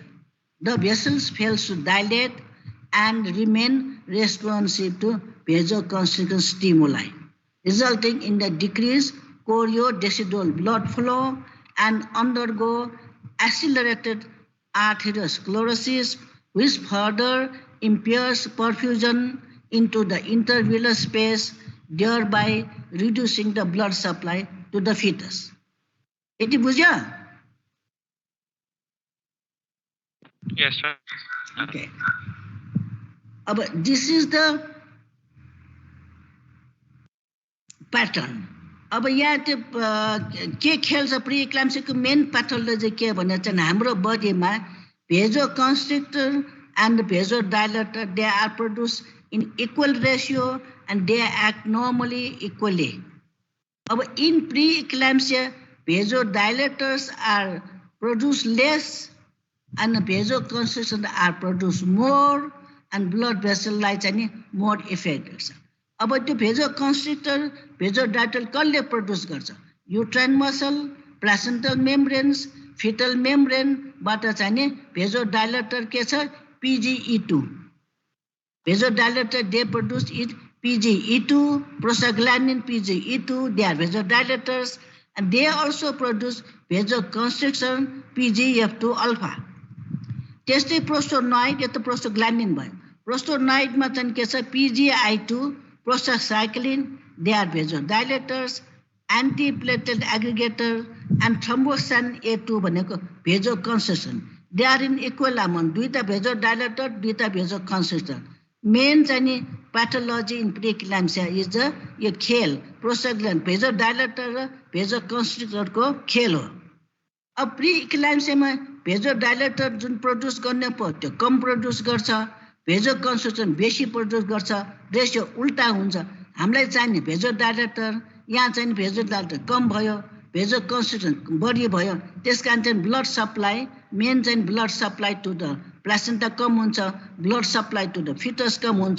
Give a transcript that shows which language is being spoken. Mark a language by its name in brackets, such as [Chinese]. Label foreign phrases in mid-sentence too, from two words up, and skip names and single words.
[English] The vessels fail to dilate and remain responsive to vasoconstriction stimuli, resulting in the decreased choriodecidual blood flow and undergo accelerated arteriosclerosis, which further impairs perfusion into the intervillous space, thereby reducing the blood supply to the fetus. [Nepali] यति बुझ्यौ? [English] Yes, sir. Okay. This is the pattern. [Nepali] अब यहाँ त्यो के खेल्छ प्री-इक्लाम्सियाको [English] main pathology [Nepali] के भने चाहिँ हाम्रो बडीमा [English] vasoconstrictor and vasodilator they are produced in equal ratio and they act normally equally. In pre-eclampsia, vasodilators are produced less and vasoconstrictors are produced more and blood vessel lights are more affected. The vasoconstrictor, vasodilator कसले produce गर्छ? Uterine muscle, placental membranes, fetal membrane [Nepali] बाट चाहिँ [English] vasodilator [Nepali] के छ? [English] PGE2. Vasodilator they produce it PGE2, prostaglandin PGE2, they are vasodilators and they also produce vasoconstriction PGF2 alpha. [Nepali] त्यस्तै prostanoid या त prostaglandin भयो. Prostanoid मा चाहिँ के छ? [English] PGI2, prostacyclin, they are vasodilators, antiplatelet aggregator and thromboxane A2 भनेको vasoconstriction. They are in equal amount. दुईटा vasodilator, दुईटा vasoconstrictor. Main चाहिँ pathology in pre-eclampsia is the [Nepali] यो खेल [English] prostaglandin vasodilator र vasoconstrictor [Nepali] को खेल हो. अब pre-eclampsia मा vasodilator जुन प्रोड्युस गर्ने पो त्यो कम प्रोड्युस गर्छ, vasoconstriction बेसी प्रोड्युस गर्छ, रेशियो उल्टा हुन्छ. हामीलाई चाहिने vasodilator यहाँ चाहिँ vasodilator कम भयो, vasoconstriction बढी भयो. त्यसकारण चाहिँ [English] blood supply main चाहिँ blood supply to the placenta [Nepali] कम हुन्छ, [English] blood supply to the fetus [Nepali] कम हुन्छ.